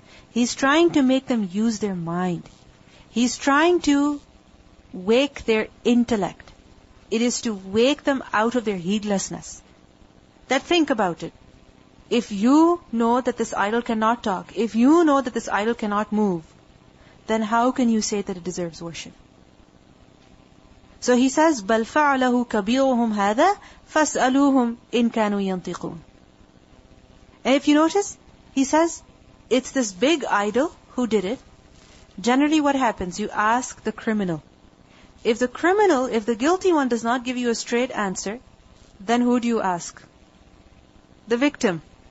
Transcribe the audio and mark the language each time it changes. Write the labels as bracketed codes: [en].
[en] He's trying to make them use their mind. He's trying to wake their intellect. It is to wake them out of their heedlessness. That think about it. If you know that this idol cannot talk, if you know that this idol cannot move, then how can you say that it deserves worship? So he says, [ar] بَلْ فَعَلَهُ كَبِيرُهُمْ هَذَا فَاسْأَلُوهُمْ إِن كَانُوا يَنْطِقُونَ. [en] And if you notice, he says, it's this big idol who did it. Generally what happens? You ask the criminal. If the guilty one does not give you a straight answer, then who do you ask? The victim.